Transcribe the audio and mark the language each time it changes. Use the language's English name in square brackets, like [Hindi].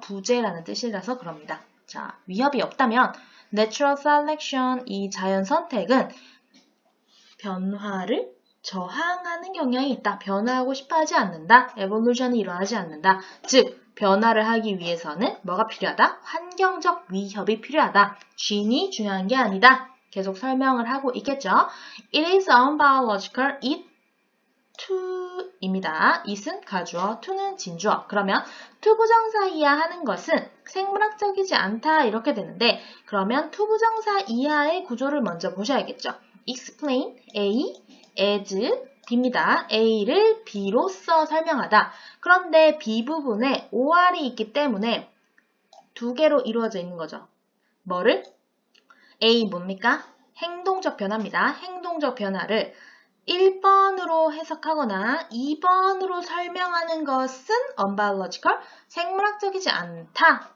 [Korean] 부재라는 뜻이라서 그럽니다. 자, 위협이 없다면 natural selection, 이 자연 선택은 변화를 저항하는 경향이 있다. 변화하고 싶어 하지 않는다. evolution이 일어나지 않는다. 즉 변화를 하기 위해서는 뭐가 필요하다? 환경적 위협이 필요하다. 진이 중요한 게 아니다. 계속 설명을 하고 있겠죠. [English] It is unbiological, it to입니다. [Korean] it은 가주어, to는 진주어. 그러면 투부정사 이하 하는 것은 생물학적이지 않다 이렇게 되는데 그러면 투부정사 이하의 구조를 먼저 보셔야겠죠. explain, A, as, B입니다. A를 B로서 설명하다. 그런데 B 부분에 OR이 있기 때문에 두 개로 이루어져 있는 거죠. 뭐를? A 뭡니까? 행동적 변화입니다. 행동적 변화를 1번으로 해석하거나 2번으로 설명하는 것은 unbiological, 생물학적이지 않다.